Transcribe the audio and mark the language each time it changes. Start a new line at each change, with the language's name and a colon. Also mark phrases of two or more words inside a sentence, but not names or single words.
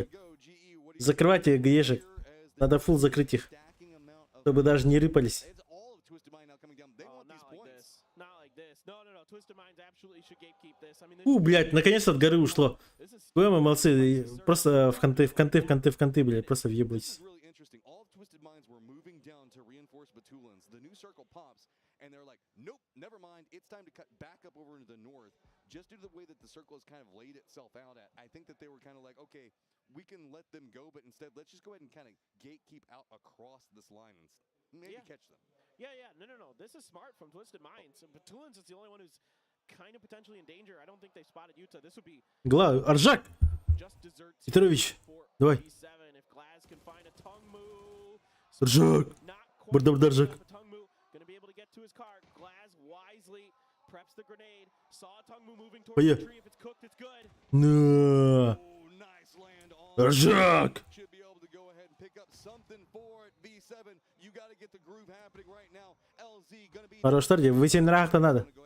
Russian: Закрывайте гаешек. Надо фул закрыть их. Чтобы даже не рыпались. Блять, наконец-то от горы ушло. Вы молодцы. Просто в конты, блядь. Просто въебайтесь.
English: And they're like, nope, never mind. It's time to cut back up over into the north. Just due to the way that the circle has kind of laid itself out at, I think that they were kind of like, okay, we can let them go, but instead, let's just go ahead and kind of gatekeep out across this line and maybe catch them. Yeah. No. This is smart from Twisted Minds. But Tulins is the only one who's kind of potentially in danger. I don't think they spotted Utah. This would be
Russian: Аржак! Петрович, давай. Аржак! Бардабдаржак. Поехали. На. Аржак! Хорош старт, V7 рахта надо.